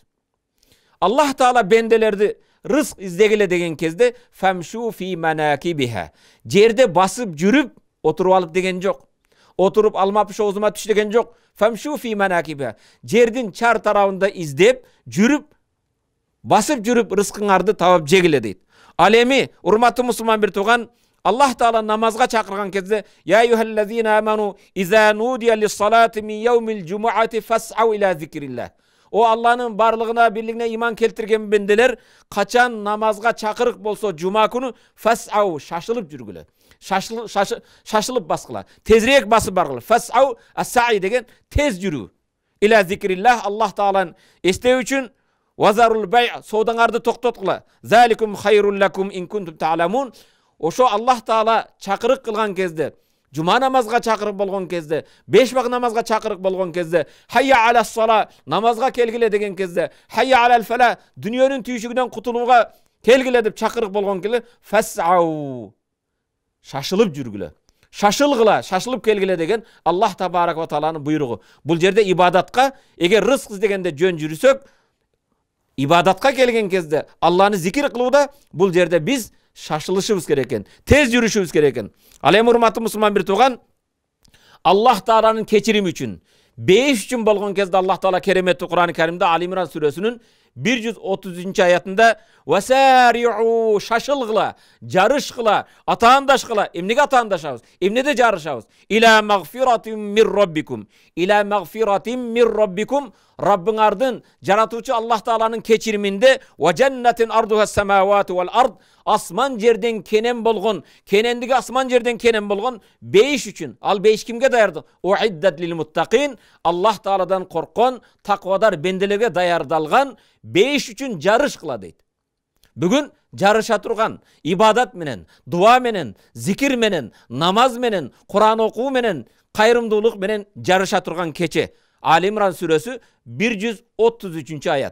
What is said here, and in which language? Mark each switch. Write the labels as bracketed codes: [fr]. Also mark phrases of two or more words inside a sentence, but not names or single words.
[ky] Аллах Таала бенделерди рызк издегиле деген кезде [ar] فامشوا في مناكبها, [ky] жерде басып жүрүп отуруп алып деген жок. Отуруп алма пиш оозума түш деген жок. [ar] فامشوا في مناكبها, [ky] жердин чар тарабында издеп жүрүп, басып жүрүп рызкыңарды табып жегиле дейт. Ал эми урматтуу мусулман бир тууган, Аллах Таала намазга чакырган кезде: [ar] "يا أيها الذين آمنوا إذا نودي للصلاة من يوم الجمعة فاسعوا إلى ذكر الله." [ky] О Алланын барлыгына, бирлигине иман келтирген бенделер, качан намазга чакырык болсо жума күнү фас'ау, шашылып жүргүлө. Шашылып баскыла, тезирээк басып баргыла. [ar] فاسعوا السعي [ky] деген тез жүрүү. [ar] إلى ذكر الله, [ky] Аллах Тааланы эстөө үчүн. [ar] وذروا البيع, [ky] содаңарды токтоткула. [ar] ذلكم خير لكم إن كنتم تعلمون. [ky] Ошо Аллах Таала чакырык кылган кезде, жума намазга чакырык болгон кезде, 5 вак намазга чакырык болгон кезде, [ar] حي على الصلاة, [ky] намазга келгиле деген кезде, [ar] حي على الفلاح, [ky] дүнүйөнүн түйшүгүнөн кутулууга келгиле деп чакырык болгон кезде, фас'ау, шашылып жүргүлө. Шашылгыла, шашылып келгиле деген Аллах Табарак ва Тааланын буйругу. Бул жерде ибадатка, эгер рызк издегенде жөн жүрүсөк, ибадатка келген кезде, Алланы зикир кылууда бул жерде биз шашылышыбыз керек экен, тез жүрүшүбүз керек экен. Ал эми урматтуу мусулман бир тууган, Аллах Тааланын кечирими үчүн, бейиш үчүн болгон кезде Аллах Таала кереметтүү Кур'ан-ы Каримде Али Имран сүрөсүнүн 130 аятында васариу, шашылгыла, жарышкыла, атаандашкыла. Эмнеге атаандашабыз? Эмнеде жарышабыз? [ar] إلى مغفرة من ربكم. إلى مغفرة من ربكم. [ky] Rabbыңардын, жаратуучу Аллах Тааланын кечириминде [ar] وجنة عرضها السماوات والأرض, [ky] асман жерден кенен болгон, кенендиги асман жерден кенен болгон бейиш үчүн. Ал бейиш кимге даярды? [ar] أعدت للمتقين, [ky] Аллах Тааладан корккон, таквадар бенделерге даярдалган бейиш үчүн жарыш кыла дейт. Бүгүн жарыша турган ибадат менен, дуа менен, зикир менен, намаз менен, Кур'ан окуу менен, кайрымдуулук менен жарыша турган кече. Али Имран сүрөсү 133 аят.